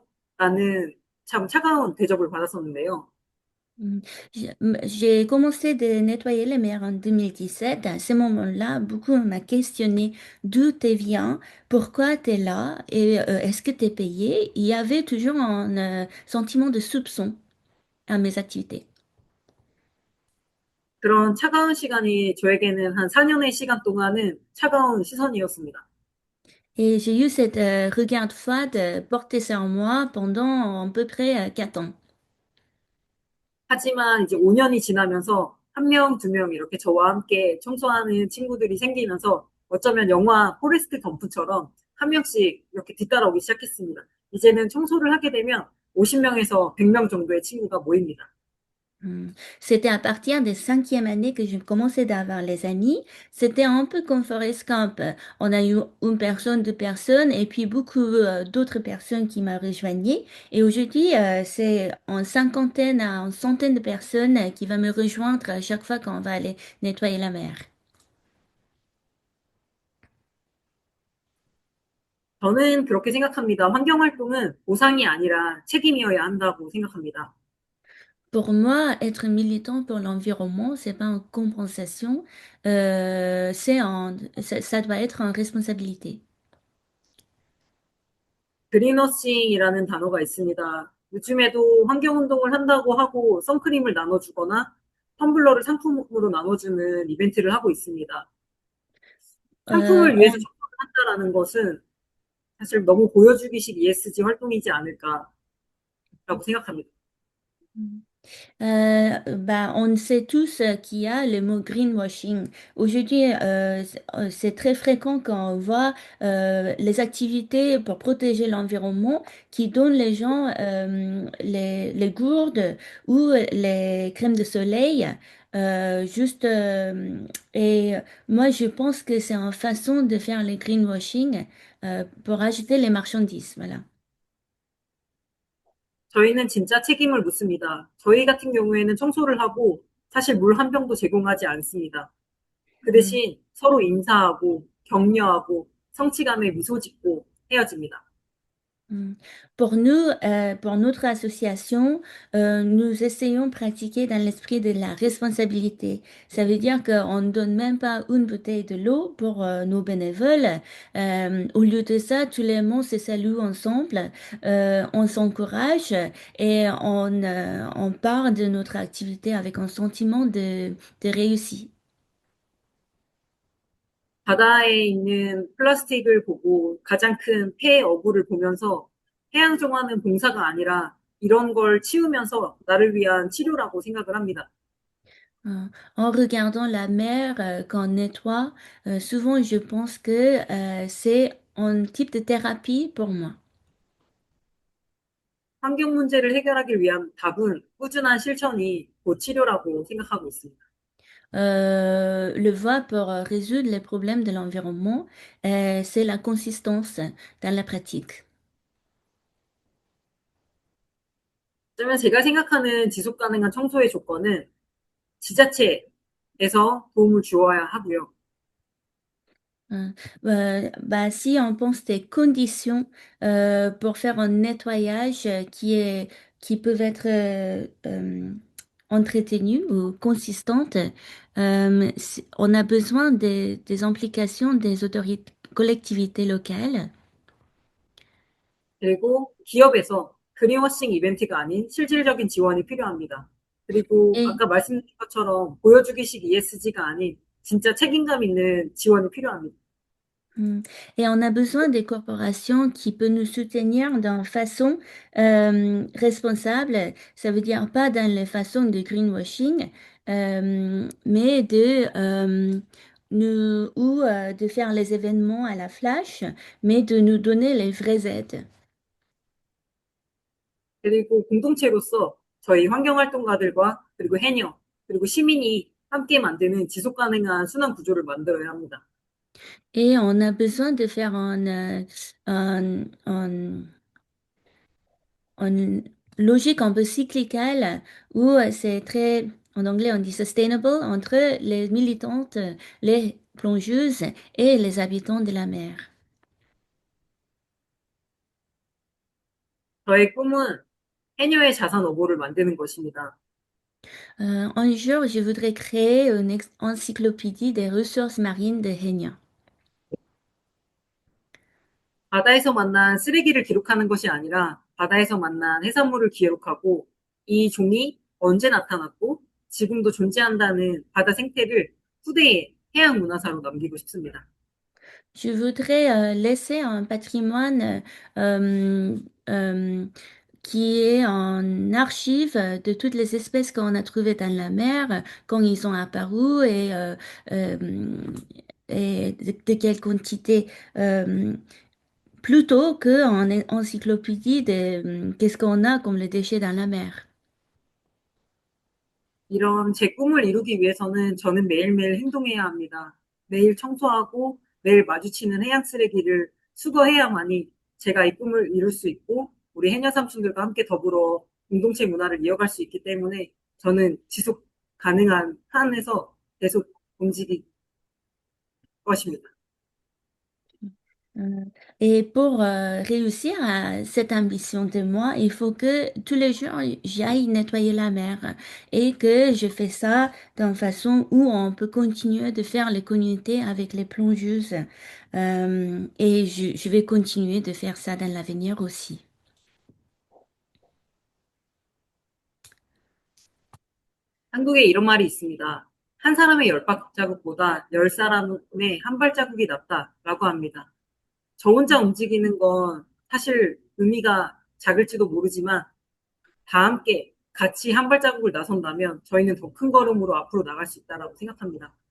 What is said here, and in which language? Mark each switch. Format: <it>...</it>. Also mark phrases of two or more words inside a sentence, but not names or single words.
<ko>라는 참 차가운 대접을 받았었는데요. Mm.</ko> <fr>J'ai commencé de nettoyer les mers en 2017. À ce moment-là, beaucoup m'a questionné d'où tu viens, pourquoi tu es là et est-ce que tu es payé. Il y avait toujours un sentiment de soupçon à mes activités.</fr> <ko>그런 차가운 시간이 저에게는 한 4년의 시간 동안은 차가운 시선이었습니다.</ko> <fr>Et j'ai eu cette regard froide porté sur moi pendant à peu près 4 ans.</fr> <ko>하지만 이제 5년이 지나면서 한 명, 두 명 이렇게 저와 함께 청소하는 친구들이 생기면서 어쩌면 영화 포레스트 검프처럼 한 명씩 이렇게 뒤따라오기 시작했습니다. 이제는 청소를 하게 되면 50명에서 100명 정도의 친구가 모입니다.</ko> <fr>C'était à partir des 5e années que je commençais d'avoir les amis. C'était un peu comme Forrest Gump. On a eu une personne, deux personnes et puis beaucoup d'autres personnes qui m'ont rejoigné. Et aujourd'hui, c'est en cinquantaine à une centaine de personnes qui vont me rejoindre à chaque fois qu'on va aller nettoyer la mer.</fr> <ko>저는 그렇게 생각합니다. 환경활동은 보상이 아니라 책임이어야 한다고 생각합니다.</ko> <fr>Pour moi, être militant pour l'environnement, c'est pas une compensation, ça doit être une responsabilité.</fr> <ko>그린워싱이라는 단어가 있습니다. 요즘에도 환경운동을 한다고 하고 선크림을 나눠주거나 텀블러를 상품으로 나눠주는 이벤트를 하고 있습니다. Euh, 상품을 위해서 청소를 한다라는 것은 사실 너무 보여주기식 ESG 활동이지 않을까라고 생각합니다.</ko> <fr>Bah, on sait tous qu'il y a le mot greenwashing. Aujourd'hui, c'est très fréquent quand on voit les activités pour protéger l'environnement qui donnent les gens les gourdes ou les crèmes de soleil. Juste et moi je pense que c'est une façon de faire le greenwashing pour acheter les marchandises. Voilà.</fr> <ko>저희는 진짜 책임을 묻습니다. 저희 같은 경우에는 청소를 하고 사실 물 한 병도 제공하지 않습니다. 그 대신 서로 인사하고 격려하고 성취감에 미소 짓고 헤어집니다. Mm.</ko> <fr>Pour nous, pour notre association, nous essayons de pratiquer dans l'esprit de la responsabilité. Ça veut dire qu'on ne donne même pas une bouteille de l'eau pour nos bénévoles. Au lieu de ça, tous les mots se saluent ensemble, on s'encourage et on part de notre activité avec un sentiment de réussite.</fr> <ko>바다에 있는 플라스틱을 보고 가장 큰 폐 어구를 보면서 해양정화는 봉사가 아니라 이런 걸 치우면서 나를 위한 치료라고 생각을 합니다.</ko> <fr>En regardant la mer qu'on nettoie, souvent je pense que c'est un type de thérapie pour moi.</fr> <ko>환경 문제를 해결하기 위한 답은 꾸준한 실천이 곧 치료라고 생각하고 있습니다.</ko> <fr>Le voie pour résoudre les problèmes de l'environnement, c'est la consistance dans la pratique.</fr> <ko>어쩌면 제가 생각하는 지속 가능한 청소의 조건은 지자체에서 도움을 주어야 하고요.</ko> <fr>Bah, si on pense des conditions pour faire un nettoyage qui peuvent être entretenues ou consistantes, on a besoin des implications des autorités, collectivités locales.</fr> <ko>그리고 기업에서 그린워싱 이벤트가 아닌 실질적인 지원이 필요합니다. 그리고</ko> <fr>Et</fr> <ko>아까 말씀드린 것처럼 보여주기식 ESG가 아닌 진짜 책임감 있는 지원이 필요합니다. Mm.</ko> <fr>Et on a besoin des corporations qui peuvent nous soutenir d'une façon responsable. Ça veut dire pas dans les façons de greenwashing, mais de faire les événements à la flash, mais de nous donner les vraies aides.</fr> <ko>그리고 공동체로서 저희 환경활동가들과 그리고 해녀, 그리고 시민이 함께 만드는 지속 가능한 순환 구조를 만들어야 합니다.</ko> <fr>Et on a besoin de faire une logique un peu cyclicale où c'est très, en anglais on dit sustainable, entre les militantes, les plongeuses et les habitants de la mer.</fr> <ko>저의 꿈은 해녀의 자산 어보를 만드는 것입니다.</ko> <fr>Un jour, je voudrais créer une encyclopédie des ressources marines de Hénia.</fr> <ko>바다에서 만난 쓰레기를 기록하는 것이 아니라 바다에서 만난 해산물을 기록하고 이 종이 언제 나타났고 지금도 존재한다는 바다 생태를 후대에 해양 문화사로 남기고 싶습니다.</ko> <fr>Je voudrais laisser un patrimoine qui est en archive de toutes les espèces qu'on a trouvées dans la mer, quand ils ont apparu euh, et de quelle quantité. Plutôt qu'en encyclopédie de qu'est-ce qu'on a comme les déchets dans la mer.</fr> <ko>이런 제 꿈을 이루기 위해서는 저는 매일매일 행동해야 합니다. 매일 청소하고 매일 마주치는 해양 쓰레기를 수거해야만이 제가 이 꿈을 이룰 수 있고 우리 해녀 삼촌들과 함께 더불어 공동체 문화를 이어갈 수 있기 때문에 저는 지속 가능한 한에서 계속 움직일 것입니다.</ko> <fr>Euh, Et pour réussir à cette ambition de moi, il faut que tous les jours j'aille nettoyer la mer et que je fais ça d'une façon où on peut continuer de faire les communautés avec les plongeuses. Et je vais continuer de faire ça dans l'avenir aussi.</fr> <ko>한국에 이런 말이 있습니다. 한 사람의 열 발자국보다 열 사람의 한 발자국이 낫다라고 합니다. 저 혼자 움직이는 건 사실 의미가 작을지도 모르지만 다 함께 같이 한 발자국을 나선다면 저희는 더 큰 걸음으로 앞으로 나갈 수 있다라고 생각합니다.</ko>